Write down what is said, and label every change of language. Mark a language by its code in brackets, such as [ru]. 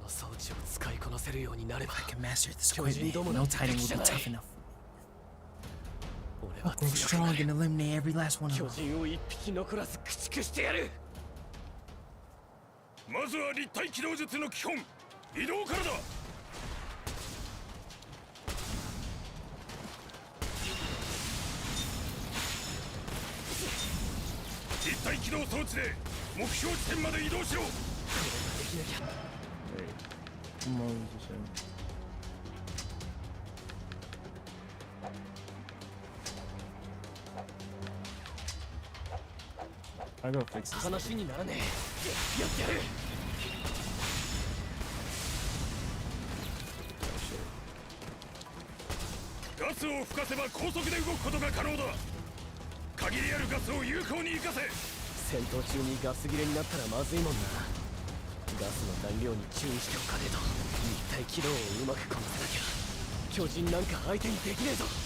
[en] I can master this equipment. No Titan will be tough enough. I'll grow strong and eliminate every last one of them. [ja] まずは立体起動術の基本移動からだ立体起動装置で目標地点まで移動しろ [en] Come on, just I'll go fix this. [ja] 話にならねえやってやるガスを吹かせば高速で動くことが可能だ限りあるガスを有効に生かせ戦闘中にガス切れになったらまずいもんなガスの残量に注意しておかねえと立体起動をうまくこなせなきゃ巨人なんか相手にできねえぞ